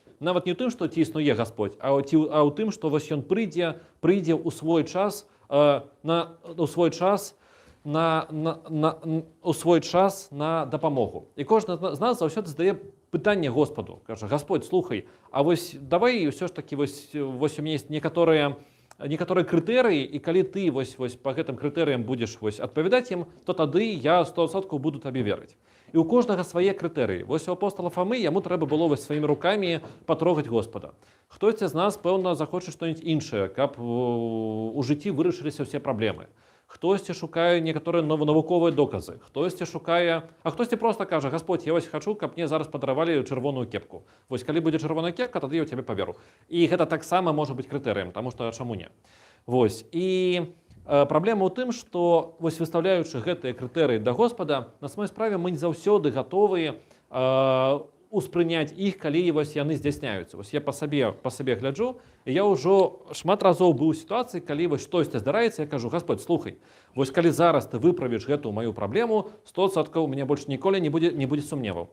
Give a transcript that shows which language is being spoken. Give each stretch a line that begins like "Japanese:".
Belarusian: Нават не ў тым, што ці існуе Господь, а ў тым, што вось ён прыйдзе ў свой час на дапамогу. І кожны з нас заўсёды задае пытанне Господу. Кажа: Господь, слухай, а вось давай ўсё ж такі вось у мяне есть некаторыя крытэрыі, і калі ты вось па гэтым крытэрыям будзеш вось адпавядаць ім, то тады я 100% буду табе верыць.
Ukrainian: І у кожного свої критерії. Ось у апостола Фоми йому треба було ось своїми руками потрогати Господа. Хтось з нас, певно, захоче щось інше, щоб у житті вирішилися всі проблеми. Хтось шукає некоторі наукові докази, хтось шукає, а хтось просто каже: Господь, я ось хочу, щоб мені зараз подарували червону кепку. Ось коли буде червона кепка, тоді я в тебе повірю. І це так само може бути критерієм, тому що чому ні? Ось.
Belarusian: І проблема у тым, што вось выставляючы гэтыя крытэрыі да Господа, на самой справе мы не заўсёды гатовы успрыняць іх, калі вось яны здзяйсняюцца. Вось я па сабе гляджу, і я ўжо шмат разоў быў у сітуацыі, калі вось штосьці здараецца, я кажу: Господь, слухай, вось калі зараз ты выправіш гэтую маю праблему, 100% у мяне больш ніколі не будзе сумневаў.